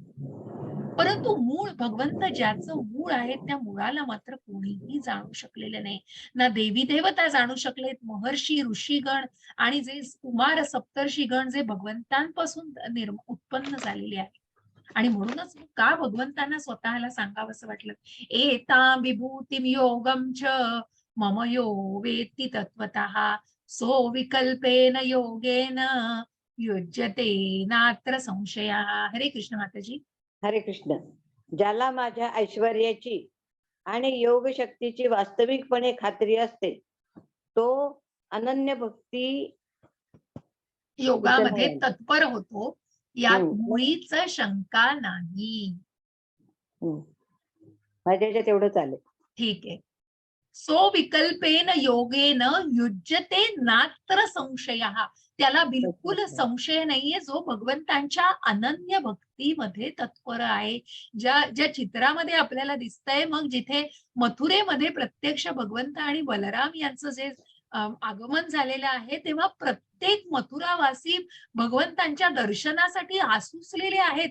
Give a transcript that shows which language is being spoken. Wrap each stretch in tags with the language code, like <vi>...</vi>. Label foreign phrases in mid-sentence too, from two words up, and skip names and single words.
<mr>परंतु मूळ भगवंत ज्याचं मूळ आहे त्या मुळाला मात्र कोणीही जाणू शकलेले नाही. ना देवी देवता जाणू शकलेत, महर्षी ऋषीगण आणि जे कुमार सप्तर्षीगण जे भगवंतांपासून उत्पन्न झालेले आहेत. आणि म्हणूनच का भगवंतांना स्वतःला सांगावंसं वाटलं,</mr> <sa>एतां विभूतिं योगं च मम यो वेत्ति तत्त्वतः सो विकल्पेन योगेन युज्यते नात्र संशयः.</sa> <mr>हरे कृष्ण माताजी. हरे कृष्ण. ज्याला माझ्या ऐश्वर्याची आणि योग शक्तीची वास्तविकपणे खात्री असते, तो अनन्य भक्ती योगामध्ये इथं तत्पर होतो, यात हम्म. मुळीच शंका नाही. माझ्या याच्यात तेवढं चालेल. ठीक आहे.</mr> <sa>सो विकल्पेन योगेन युज्यते नात्र संशयः.</sa> <mr>त्याला बिलकुल संशय नाहीये जो भगवंतांच्या अनन्य भक्तीमध्ये तत्पर आहे. ज्या चित्रामध्ये आपल्याला दिसतंय, मग जिथे मथुरेमध्ये प्रत्यक्ष भगवंत आणि बलराम यांचं जे आगमन झालेलं आहे, तेव्हा प्रत्येक मथुरावासी भगवंतांच्या दर्शनासाठी आसुसलेले आहेत.</mr>